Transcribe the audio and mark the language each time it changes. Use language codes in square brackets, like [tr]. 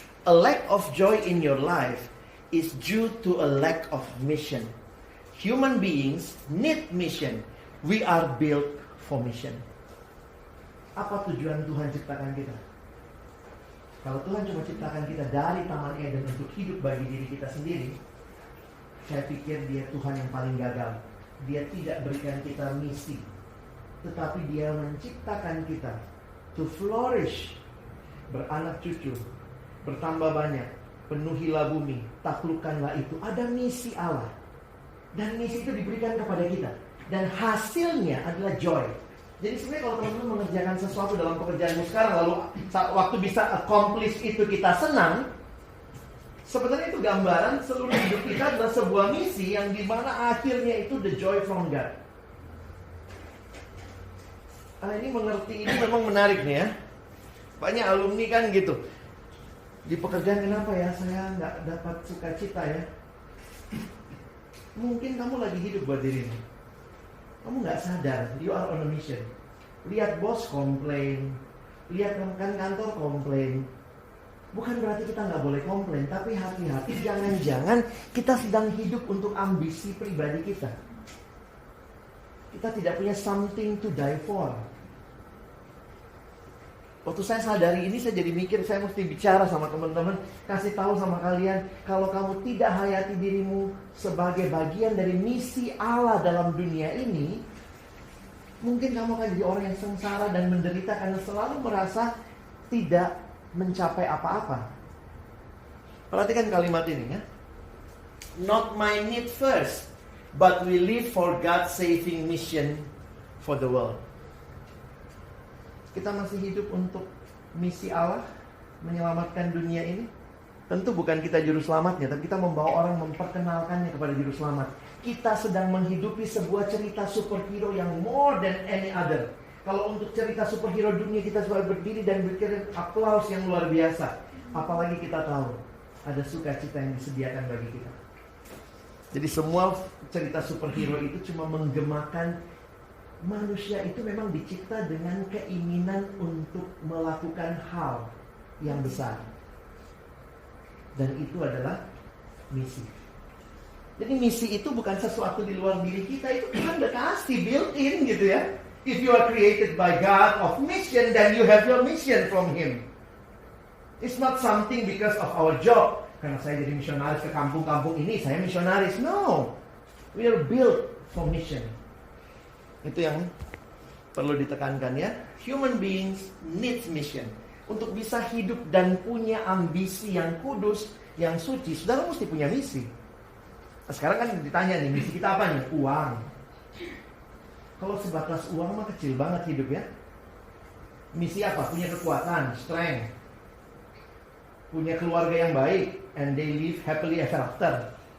[en] A lack of joy in your life is due to a lack of mission. Human beings need mission. We are built for mission. [id] Apa tujuan Tuhan ciptakan kita? Kalau Tuhan cuma ciptakan kita dari Taman Eden untuk hidup bagi diri kita sendiri, saya pikir Dia Tuhan yang paling gagal. Dia tidak berikan kita misi, tetapi Dia menciptakan kita [en] to flourish, [id] beranak cucu, bertambah banyak, penuhilah bumi, taklukkanlah itu. Ada misi Allah. Dan misi itu diberikan kepada kita. Dan hasilnya adalah joy. Jadi sebenarnya kalau teman-teman mengerjakan sesuatu dalam pekerjaanmu sekarang, lalu waktu bisa accomplish itu kita senang, sebenarnya itu gambaran seluruh hidup kita adalah sebuah misi yang dimana akhirnya itu [en] the joy from God. [id] Ini mengerti ini memang menarik nih ya. Banyak alumni kan gitu. Di pekerjaan kenapa ya saya nggak dapat sukacita ya? Mungkin kamu lagi hidup buat dirimu. Kamu nggak sadar, [en] you are on a mission. [id] Lihat bos komplain, lihat rekan kantor komplain. Bukan berarti kita nggak boleh komplain, tapi hati-hati jangan-jangan kita sedang hidup untuk ambisi pribadi kita. Kita tidak punya [en] something to die for. [id] Waktu saya sadari ini, saya jadi mikir saya mesti bicara sama teman-teman, kasih tahu sama kalian, kalau kamu tidak hayati dirimu sebagai bagian dari misi Allah dalam dunia ini, mungkin kamu akan jadi orang yang sengsara dan menderita karena selalu merasa tidak mencapai apa-apa. Perhatikan kalimat ini ya. [en] Not my need first, but we live for God's saving mission for the world. [id] Kita masih hidup untuk misi Allah menyelamatkan dunia ini. Tentu bukan kita juru selamatnya, tapi kita membawa orang memperkenalkannya kepada juru selamat. Kita sedang menghidupi sebuah cerita superhero yang [en] more than any other. [id] Kalau untuk cerita superhero dunia kita selalu berdiri dan berkirim aplaus yang luar biasa. Apalagi kita tahu ada sukacita yang disediakan bagi kita. Jadi semua cerita superhero itu cuma menggemakan manusia itu memang dicipta dengan keinginan untuk melakukan hal yang besar. Dan itu adalah misi. Jadi misi itu bukan sesuatu di luar diri kita, itu Tuhan udah kasih built in gitu ya. [en] If you are created by God of mission, then you have your mission from Him. It's not something because of our job. [id] Karena saya jadi misionaris ke kampung-kampung ini, saya misionaris. [en] No, we are built for mission. [id] Itu yang perlu ditekankan ya. [en] Human beings need mission. [id] Untuk bisa hidup dan punya ambisi yang kudus, yang suci, saudara mesti punya misi. Nah, sekarang kan ditanya nih, misi kita apa nih? Uang. Kalau sebatas uang mah kecil banget hidup ya. Misi apa? Punya kekuatan, [en] strength. [id] Punya keluarga yang baik, [en] and they live happily ever after.